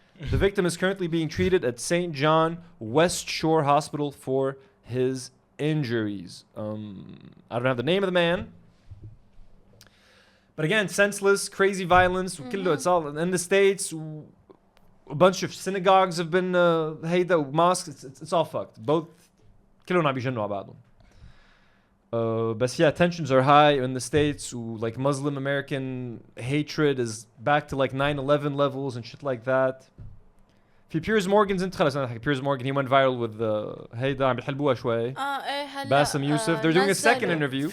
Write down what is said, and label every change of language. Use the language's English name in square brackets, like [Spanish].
[English] The victim is currently being treated at St. John West Shore Hospital for his injuries. I don't have the name of the man. But again, senseless, crazy violence. It's all in the States. A bunch of synagogues have been mosques. It's all fucked. Both [Arabic] كلهم عم بيجنوا على بعضهم. [English] But yeah, tensions are high in the States. Like Muslim American hatred is back to like 9/11 levels and shit like that. [Arabic] في [English] Piers Morgan's Piers Morgan, he went viral with [Arabic] هيدا عم بيحلبوها شوي. [English] Bassem Youssef. They're doing a second interview.